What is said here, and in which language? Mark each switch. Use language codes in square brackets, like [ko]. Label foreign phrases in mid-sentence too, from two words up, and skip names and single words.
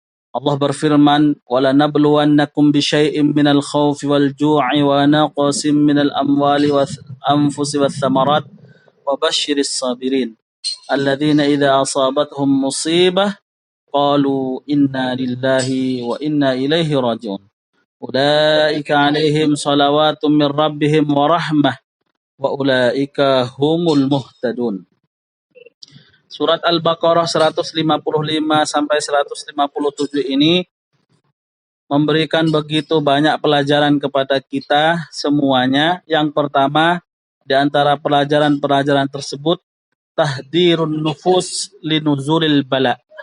[id] Allah berfirman, [ar] "ولنبلونكم بشيء من الخوف والجوع ونقص من الأموال والأنفس والثمرات وبشر الصابرين الذين إذا أصابتهم مصيبة قالوا إنا لله وإنا إليه راجعون. أولئك عليهم صلوات من ربهم ورحمة وأولئك هم المهتدون." [id] Surat Al-Baqarah 155 sampai 157 ini memberikan begitu banyak pelajaran kepada kita semuanya. Yang pertama, di antara pelajaran-pelajaran tersebut, [ar] تحضير النفوس لنزول البلاء.